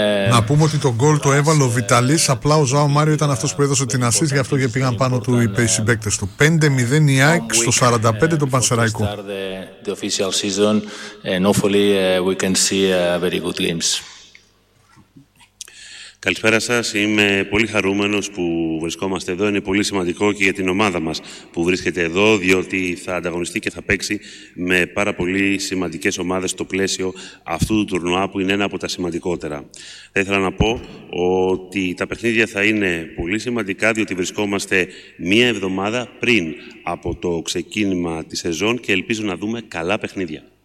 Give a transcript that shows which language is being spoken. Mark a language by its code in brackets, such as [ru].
[el] Να πούμε ότι τον γκολ το έβαλε ο Βιταλής, απλά ο Ζωάο Μάριο ήταν αυτός που έδωσε την ασίστ, γι' αυτό και πήγαν πάνω του οι συμπαίκτες του. 5-0 η ΑΕΚ στο 45 το Πανσεραϊκό. [en] The official season, and hopefully we can see very good games. [el] Καλησπέρα σας. Είμαι πολύ χαρούμενος που βρισκόμαστε εδώ. Είναι πολύ σημαντικό και για την ομάδα μας που βρίσκεται εδώ, διότι θα ανταγωνιστεί και θα παίξει με πάρα πολύ σημαντικές ομάδες στο πλαίσιο αυτού του τουρνουά, που είναι ένα από τα σημαντικότερα. Θα ήθελα να πω ότι τα παιχνίδια θα είναι πολύ σημαντικά, διότι βρισκόμαστε μία εβδομάδα πριν από το ξεκίνημα της σεζόν και ελπίζω να δούμε καλά παιχνίδια.